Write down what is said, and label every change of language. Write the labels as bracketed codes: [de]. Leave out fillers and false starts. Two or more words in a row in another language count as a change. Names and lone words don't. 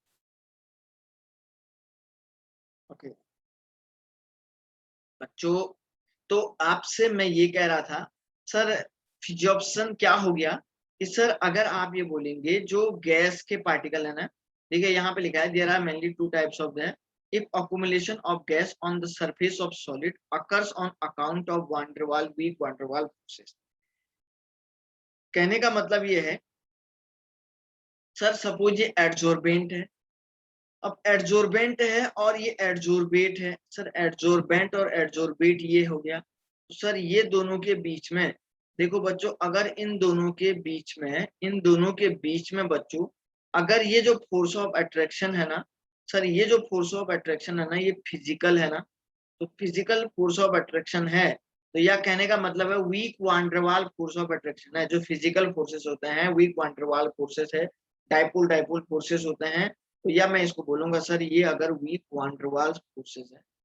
[hi] ओके बच्चों, तो आपसे मैं ये कह रहा था सर, फिजियोप्शन क्या हो गया, कि सर अगर आप ये बोलेंगे जो गैस के पार्टिकल है ना, ठीक है, यहाँ पे लिखा है [en] there are mainly two types of that if accumulation of gas on the surface of solid occurs on account of van der Waals weak van der Waals forces। [hi] कहने का मतलब ये है सर सपोज ये एडजॉर्बेंट है, अब एडजॉर्बेंट है और ये एडजॉर्बेट है, सर एडजॉर्बेंट और एडजॉर्बेट ये हो गया, तो सर ये दोनों के बीच में देखो बच्चों, अगर इन दोनों के बीच में बच्चों अगर ये जो [en] force of attraction [hi] है ना, सर ये जो [en] force of attraction [hi] है ना ये फिजिकल है ना, तो [en] physical force of attraction [hi] है, तो यह कहने का मतलब है [en] weak van der Waals force of attraction [hi] है, जो [en] physical forces [hi] होते हैं [en] weak van der Waals forces [hi] है, [en] dipole forces [hi] होते हैं, तो या मैं इसको बोलूंगा सर ये अगर [en] weak van der Waals forces [hi] है।